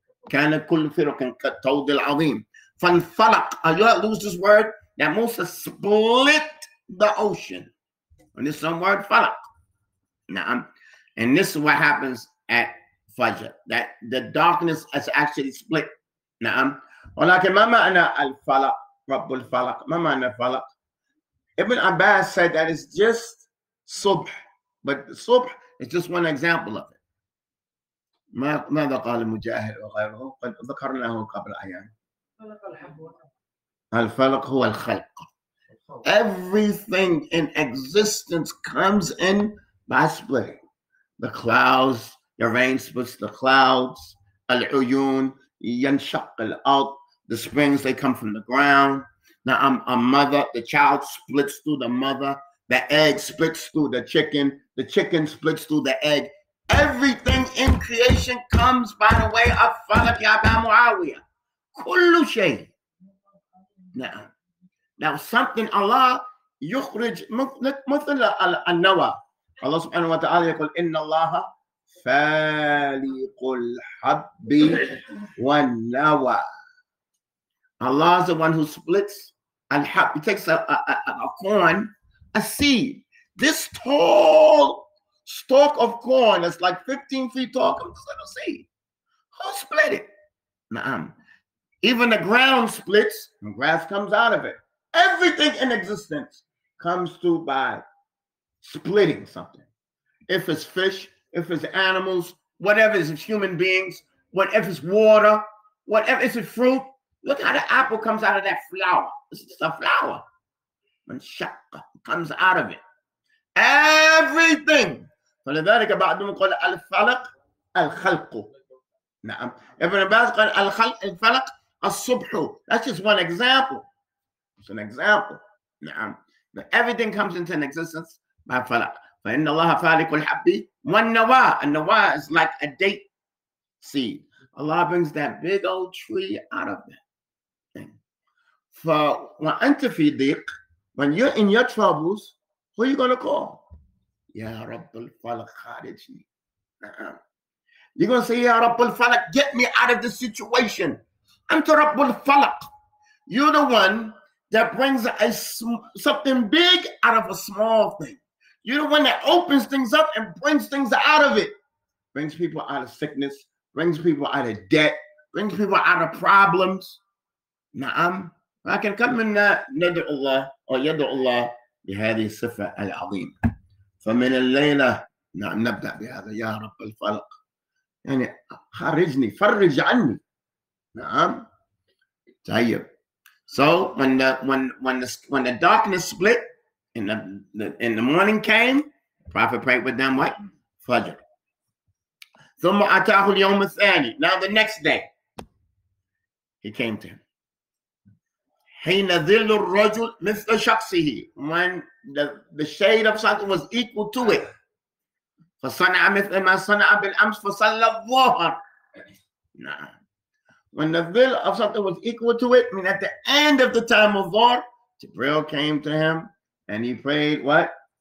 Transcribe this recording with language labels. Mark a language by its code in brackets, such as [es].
[ar] كان كل فرق كالطود العظيم. فانفلق. [en] You lose this word that Musa split the ocean. And this is some word falaq. And this is what happens at Fajr. That the darkness is actually split. [ar] ولكن ما معنى الفلق؟ رب الفلق. ما معنى الفلق؟ [en] Ibn Abbas said that it's just subh. But subh is just one example of it. [ar] ماذا قال مجاهد وغيره؟ قد ذكرناه قبل أيام. الفلق هو الخلق. [en] Everything in existence comes in by splitting. The clouds, the rain splits the clouds. Al-uyun, yanshaq al-ard. The springs, they come from the ground. Now, a mother, the child splits through the mother. The egg splits through the chicken. The chicken splits through the egg. Everything in creation comes by the way of falaq ya Aba Muawiyah. Kullu shay. Now something [ar] Allah يخرج مثل النوى. Allah subhanahu wa ta'ala يقول إن الله فالق الحب والنوى. [en] Allah is the one who splits al-hab. He takes a corn, a seed. This tall stalk of corn that's like 15 feet tall comes this little seed. Who split it? Na'am. Even the ground splits and grass comes out of it. Everything in existence comes through by splitting something. If it's fish, if it's animals, whatever, if it's human beings, whatever it's water, whatever, if it's fruit. Look how the apple comes out of that flower. It's just a flower. And shaqqa comes out of it. Everything. [ar] فلذلك بعضهم يقول الفلق الخلق. نعم. ابن عباس قال الفلق الصبح. [en] That's just one example. It's an example. But everything comes into an existence by falaq. [ar] فإن الله فالق الحب والنوى. [en] And Nawa is like a date seed. Allah brings that big old tree out of that thing. [ar] فَوَأَنْتَ فِي ضِيقٍ, [en] when you're in your troubles, who are you going to call? Ya Rabbul Falaq Kharijni. You're going to say, Ya Rabbul Falaq, get me out of this situation. Anta Rabbul Falaq. You're the one that brings something big out of a small thing. You're the one that opens things up and brings things out of it. Brings people out of sickness, brings people out of debt, brings people out of problems. Na'am. [ar] لكن كم منا ندعو الله أو يدعو الله بهذه الصفة العظيمة. فمن الليلة نعم نبدأ بهذا يا رب الفلق. يعني خرجني، فرج عني. نعم. طيب. [en] So when the darkness split and the morning came, the Prophet prayed with them what? [ar] Fajr. ثم أتاه اليوم الثاني. [en] Now the next day, he came to him. [ar] حين ظل الرجل مثل شخصه, [en] when the shade of something was equal to it. [ar] فصنع مثل ما صنع بالأمس فصلى الظهر. Nah. [en] When the will of something was equal to it, I mean at the end of the time of Dhuhr, Jibreel came to him and he prayed what?